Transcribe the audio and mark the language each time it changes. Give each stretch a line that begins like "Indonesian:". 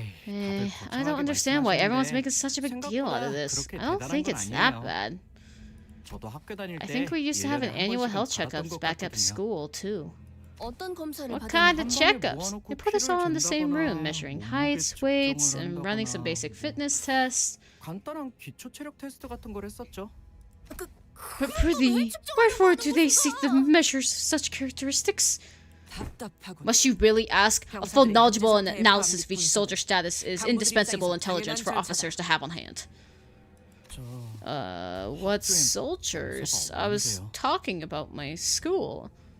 English: I don't understand why everyone's making such a big deal out of this. I don't think it's that bad. I think we used to have an annual health checkups back at school, too. What kind of checkups? They put us all in the same room, measuring heights, weights, and running some basic fitness tests.
Korean: 간단한 기초 체력 테스트 같은 걸 했었죠.
English: But prithee, wherefore do they seek the measures of such characteristics? Must you really ask? A full knowledgeable analysis of each soldier status is indispensable intelligence for officers to have on hand. What soldiers? I was talking about my school.